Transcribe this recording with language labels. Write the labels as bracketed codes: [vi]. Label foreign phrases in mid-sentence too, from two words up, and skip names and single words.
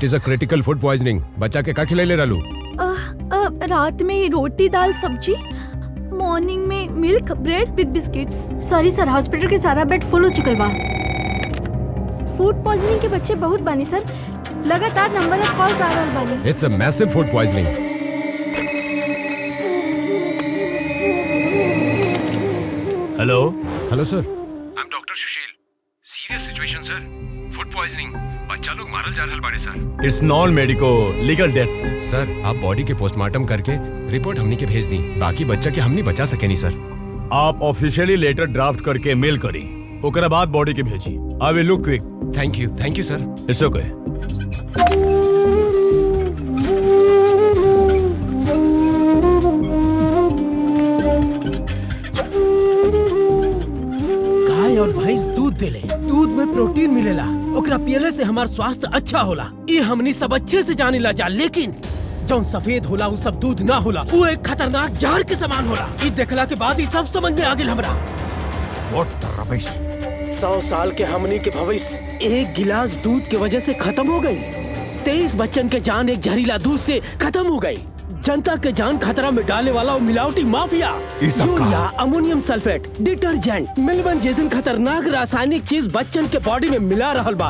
[en] It is a critical food poisoning. [bho] बच्चा के का खिलाइले रहलू? रात में रोटी दाल सब्जी, मॉर्निंग में [en] milk bread with biscuits. sorry sir, [bho] हॉस्पिटल के सारा [en] bed full [bho] हो चुकल बा। [en] food poisoning [bho] के बच्चे बहुत बानी सर, लगातार [en] number of calls [bho] आ रहल बानी। [en] It's a massive food poisoning. हेलो Hello sir, I am doctor Sushil. Serious situation sir, food poisoning, [bho] बच्चा लोग मारल जा रहल बाड़े सर। [en] It's non medico legal deaths. [bho] सर आप बॉडी के पोस्टमार्टम करके रिपोर्ट हमनी के भेज दी, बाकी बच्चा के हमनी बचा सके नहीं सर। आप [en] officially letter draft [bho] करके मेल करी, ओकरा बाद बॉडी के भेजी। [en] I will look quick. Thank you sir. It's okay. [bho] गाय और भैंस दूध देले, दूध में प्रोटीन मिलेला, ओकरा पियले से हमार स्वास्थ्य अच्छा होला। ये हमनी सब अच्छे से जाने ला जा, लेकिन जौन सफेद होला वो सब दूध ना होला, वो एक खतरनाक जहर के समान होला। ये देखला के बाद ये सब समझ में आ गेल हमरा। [en] What the rubbish? [bho] 100 साल के हमनी के भविष्य एक गिलास दूध की वजह से खत्म हो गई। 23 बच्चन के जान एक जहरीला दूध से खत्म हो गई। जनता के जान खतरा में डालने वाला वो मिलावटी माफिया, यूरिया, अमोनियम सल्फेट, डिटर्जेंट, मिलवन जैसन खतरनाक रासायनिक चीज बच्चन के बॉडी में मिला रहल बा।